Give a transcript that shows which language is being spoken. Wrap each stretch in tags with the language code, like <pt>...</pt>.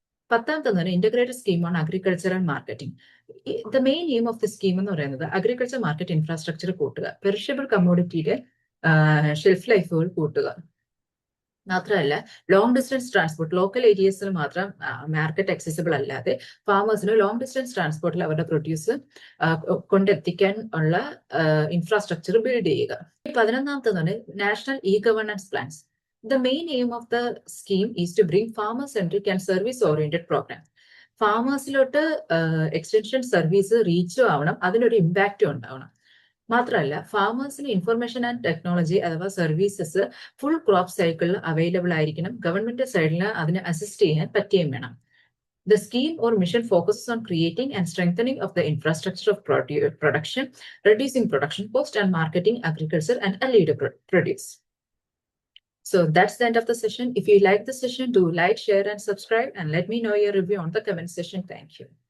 <ml>പത്താമത്തെ എന്ന് പറയുന്നത് integrated scheme on agriculture and marketing.</ml> <en>the main aim of the scheme</en> <ml>എന്ന് പറയുന്നത് അഗ്രികൾച്ചർ മാർക്കറ്റ് ഇൻഫ്രാസ്ട്രക്ചർ കൂട്ടുക, പെരിഷബിൾ കമ്മോഡിറ്റിയുടെ ഷെൽഫ് ലൈഫുകൾ കൂട്ടുക. മാത്രമല്ല ലോങ് ഡിസ്റ്റൻസ് ട്രാൻസ്പോർട്ട്, ലോക്കൽ ഏരിയസിൽ മാത്രം മാർക്കറ്റ് അക്സസിബിൾ അല്ലാതെ ഫാമേഴ്സിന് ലോങ് ഡിസ്റ്റൻസ് ട്രാൻസ്പോർട്ടിൽ അവരുടെ പ്രൊഡ്യൂസ് കൊണ്ടെത്തിക്കാൻ ഉള്ള ഇൻഫ്രാസ്ട്രക്ചർ ബിൽഡ് ചെയ്യുക. 11ാമത്തെ national E governance plans.</ml> <en>The main aim of the scheme is to bring farmer-centric and service-oriented programs.</en> <ml>ഫാമേഴ്സിലോട്ട് extension service റീച്ചും ആവണം, അതിനൊരു ഇമ്പാക്റ്റും ഉണ്ടാവണം. മാത്രമല്ല ഫാമേഴ്സിന് ഇൻഫർമേഷൻ ആൻഡ് ടെക്നോളജി അഥവാ സർവീസസ് ഫുൾ ക്രോപ്പ് സൈക്കിളിൽ അവൈലബിൾ ആയിരിക്കണം. ഗവൺമെന്റ് സൈഡിൽ അതിനെ അസിസ്റ്റ് ചെയ്യാൻ പറ്റുകയും വേണം.</ml> <en>The scheme or mission focuses on creating and strengthening of the infrastructure of production, reducing production cost and marketing agriculture and allied produce. So that's the end of the session. If you like the session, do like, share and subscribe and let me know your review on the comment section. Thank you.</en>